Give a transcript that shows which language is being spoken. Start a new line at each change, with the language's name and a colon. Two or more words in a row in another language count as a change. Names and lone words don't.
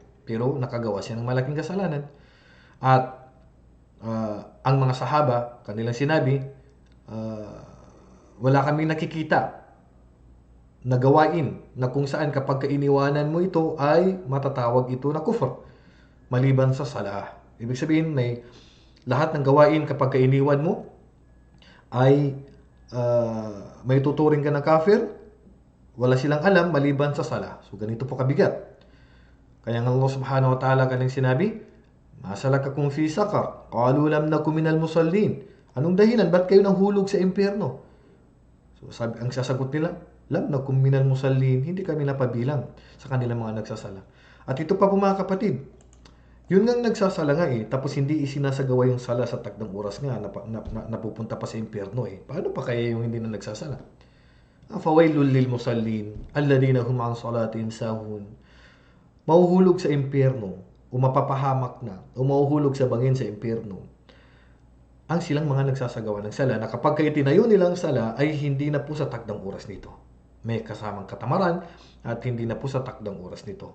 Filipino: Pero nakagawa siya ng malaking kasalanan. At ang mga sahaba, kanilang sinabi, wala kaming nakikita na gawain na kung saan kapag kainiwanan mo ito ay matatawag ito na kufr, maliban sa salah. Ibig sabihin, lahat ng gawain kapag kainiwan mo ay may tuturing ka ng kafir, wala silang alam maliban sa salah. So ganito po kabigat. Kaya nga Allah
Arabic: سبحانه وتعالى
Filipino: kanyang sinabi,
Arabic: "ما سلككم في سقر? قالوا لم نك من المصلين."
Filipino: Anong dahilan? Ba't kayo nahulog sa impyerno? So ang sasagot nila,
Arabic: "لم نك من المصلين."
Filipino: Hindi kami napabilang sa kanilang mga nagsasala. At ito pa po mga kapatid, yun nga nagsasala nga tapos hindi isinasagawa yung sala sa takdang oras nga, napupunta pa sa impyerno Paano pa kaya yung hindi na nagsasala?
Arabic: فويل للمصلين الذين هم عن صلاتهم ساهون.
Filipino: Mahuhulog sa impyerno, o mapapahamak na, o mahuhulog sa bangin sa impyerno, ang silang mga nagsasagawa ng sala, na kapag kayo tinayo nilang sala, ay hindi na po sa takdang oras nito. May kasamang katamaran, at hindi na po sa takdang oras nito.